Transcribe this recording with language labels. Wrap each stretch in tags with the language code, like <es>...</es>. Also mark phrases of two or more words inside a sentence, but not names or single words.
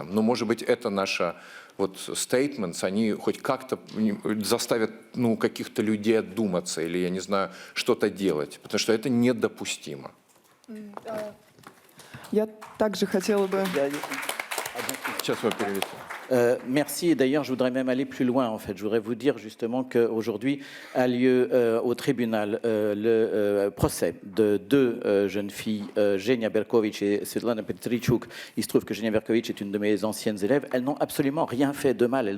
<ru>Но, может быть, это наша statements, они хоть как-то заставят каких-то людей отдуматься или, я не знаю, что-то делать, потому что это недопустимо. Я также хотела бы... Сейчас вы переведете.</ru> <fr>Merci. Et d'ailleurs, je voudrais même aller plus loin, en fait. Je voudrais vous dire justement qu'aujourd'hui a lieu au tribunal le procès de 2 jeunes filles, Zhenya Berkovich et Svetlana Petrichuk. Il se trouve que Zhenya Berkovich est une de mes anciennes élèves. Elles n'ont absolument rien fait de mal.</fr>